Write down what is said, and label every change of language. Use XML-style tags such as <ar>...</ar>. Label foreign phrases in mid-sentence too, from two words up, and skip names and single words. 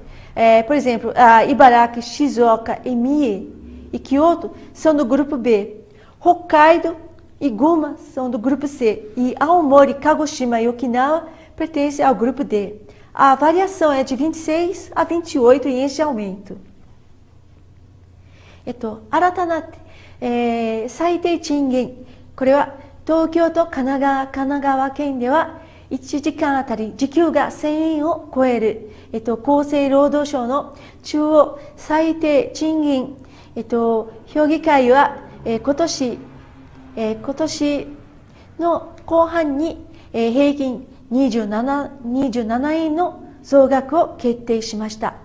<pt>Ibaraki, Shizuoka, Mie e Kyoto são do grupo B. Hokkaido e Guma são do grupo C. E Aomori, Kagoshima e Okinawa pertencem ao grupo D. A variação é de 26 a 28 ienes de aumento.</pt> <ja>新たな最低賃金、これは東京と神奈川県では1時間あたり時給が1000円を超える、厚生労働省の中央最低賃金、評議会は、今年の後半に、平均27円の増額を決定しました。</ja>